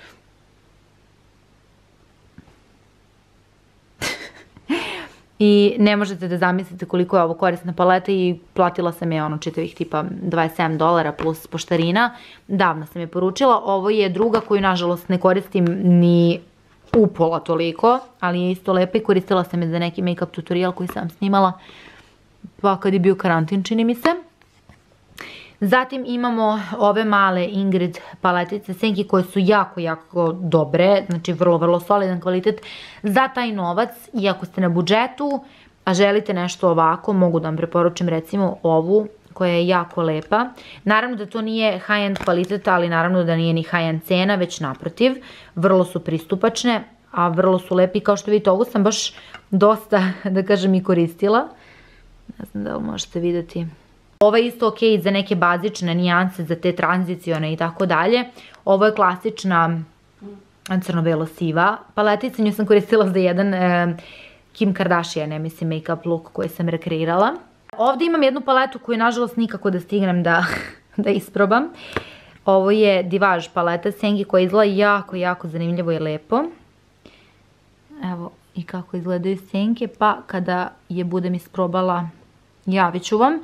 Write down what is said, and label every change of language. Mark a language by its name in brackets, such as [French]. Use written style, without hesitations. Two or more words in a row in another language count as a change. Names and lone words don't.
[Serbian] I ne možete da zamislite koliko je ovo korisna paleta i platila sam je čitavih tipa $27 plus poštarina. Davno sam je poručila. Ovo je druga koju nažalost ne koristim ni upola toliko, ali je isto lepa i koristila sam je za neki [English] make-up tutorial [Serbian] koji sam snimala pa kad je bio karantin, čini mi se. Zatim imamo ove male Ingrid paletice senki koje su jako, jako dobre, znači vrlo, vrlo solidan kvalitet za taj novac. I ako ste na budžetu, a želite nešto ovako, mogu da vam preporučim recimo ovu koja je jako lepa. Naravno da to nije high-end kvalitet, ali naravno da nije ni high-end cena, već naprotiv. Vrlo su pristupačne, a vrlo su lepi. Kao što vidite, ovu sam baš dosta, da kažem, i koristila. Ne znam da li možete vidjeti. Ovo je isto ok za neke bazične nijanse, za te tranzicione i tako dalje. Ovo je klasična crno-belo siva paletica. Nju sam koristila za jedan Kim Kardashian, ne mislim, [English] make-up look [Serbian] koji sam rekreirala. Ovdje imam jednu paletu koju nažalost nikako da stignem da isprobam. Ovo je Divage paleta senki koja izgleda jako, jako zanimljivo i lepo. Evo i kako izgledaju senke, pa kada je budem isprobala javit ću vam.